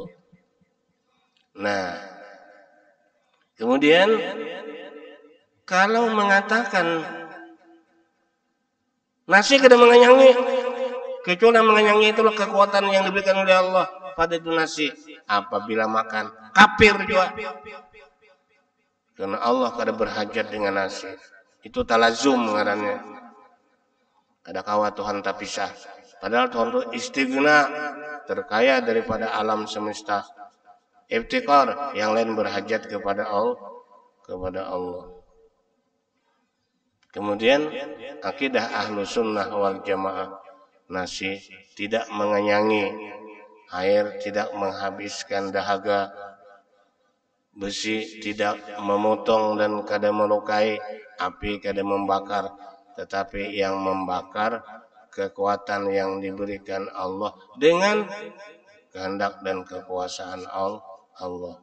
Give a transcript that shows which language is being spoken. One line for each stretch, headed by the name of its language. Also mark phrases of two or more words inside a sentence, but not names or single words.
Banjar: Nah, kemudian kalau mengatakan nasi kada mengenyangi, kecuali mengenyangi itulah kekuatan yang diberikan oleh Allah pada itu nasi. Apabila makan, kafir juga. Karena Allah kada berhajat dengan nasi. Itu talazum ngarannya. Kada kawa Tuhan tak pisah. Padahal Tuhan itu istighna, terkaya daripada alam semesta. Iftikar, yang lain berhajat kepada Allah. Kemudian akidah
Arabic: ahlu sunnah wal jamaah,
Banjar: nasi tidak mengenyangi, air tidak menghabiskan dahaga, besi tidak memotong dan kada melukai, api kada membakar, tetapi yang membakar kekuatan yang diberikan Allah dengan kehendak dan kekuasaan Allah.